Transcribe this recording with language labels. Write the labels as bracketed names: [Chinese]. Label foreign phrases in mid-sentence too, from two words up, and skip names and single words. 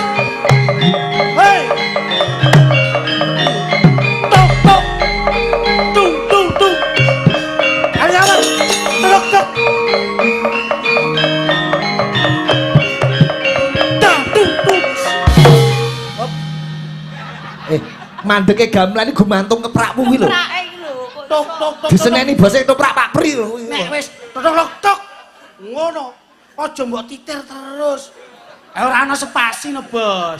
[Javanese] Hei. Tok tok. Tung tung tung. Kali Amat. Tok tok. Tung tung tung. mandeke gamelan iki gumantung keprakmu kuwi lho. Keprake iki lho. Tok tok tok. Diseneni basa ketoprak Pak Pri lho. Nek wis tok tok. Ngono. Aja mbok titir terus. Ora ana spasi no, Bos.